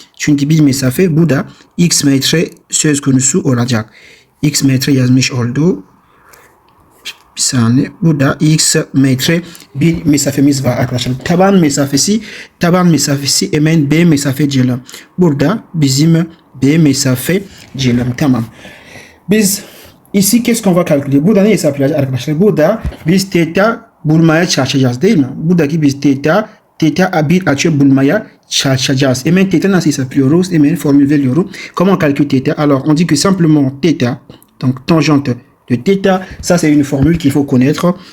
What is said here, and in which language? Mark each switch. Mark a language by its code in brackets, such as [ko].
[tr] Çünkü bir mesafe bu da x metre söz konusu olacak. X metre yazmış oldu. Bir saniye. Burada x metre bir mesafemiz var arkadaşlar. Taban mesafesi hemen B mesafe diyelim. Burada bizim B mesafe diyelim. Tamam. [fr] Biz ici qu'est-ce qu'on va calculer? [tr] Burada ne hesaplayacağız arkadaşlar? Burada biz theta bulmaya çalışacağız değil mi? Buradaki biz theta bir açı bulmaya çalışacağız. Hemen theta nasıl hesaplıyoruz? Hemen formül veriyorum. [fr] Comment calculer theta? Alors on dit que simplement theta, donc tangente de theta, ça c'est une formule qu'il faut connaître.